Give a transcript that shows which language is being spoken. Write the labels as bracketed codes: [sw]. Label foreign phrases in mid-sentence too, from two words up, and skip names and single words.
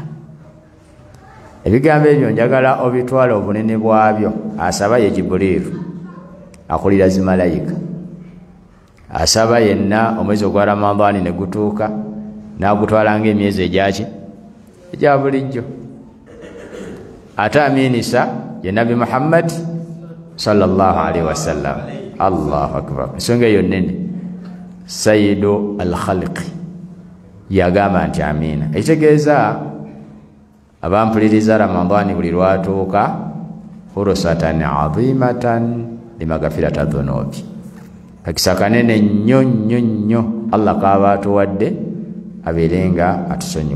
[lg] Ebigambo ebyo njagala obitwala obunene bwabyo. Asaba ye Jibrilu akulira zimalayika, asaba yenna omwezi ogwa Ramadani ne gutuuka n'agutwala ng'emyezi egya bulijjo. Ate amiinisa ye Nabi Muhammad [ar] صلى الله عليه وسلم. الله أكبر. [lg] Ensonga eyo nnene. [ar] سيد الخلق [lg] yagamba nti amiina. Ekitegeeza abampuliriza Ramadani buli lwatuuka [ar] فرصة عظيمة لمغفرة الذنوب, [lg] kakisa kanene nnyo nnyo nnyo Allah kaaba atuwadde abeerenga atusonyiwa.